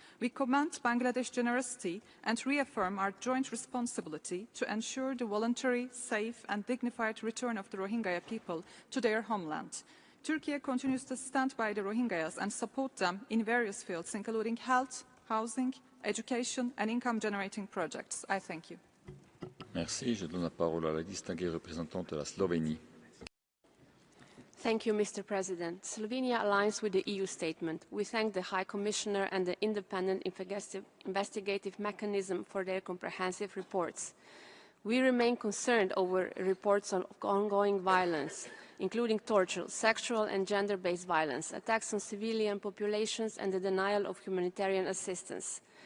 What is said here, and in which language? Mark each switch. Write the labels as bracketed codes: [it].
[en] We commend Bangladesh's generosity and reaffirm our joint responsibility to ensure the voluntary, safe and dignified return of the Rohingya people to their homeland. Turkey continues to stand by the Rohingyas and support them in various fields, including health, housing, education and income-generating projects. I thank you. [fr] Merci. Je donne la parole à la distinguée représentante de la Slovénie. [en] Thank you, Mr. President. Slovenia aligns with the EU statement. We thank the High Commissioner and the Independent Investigative Mechanism for their comprehensive reports. We remain concerned over reports of ongoing violence, including torture, sexual and gender-based violence, attacks on civilian populations and the denial of humanitarian assistance.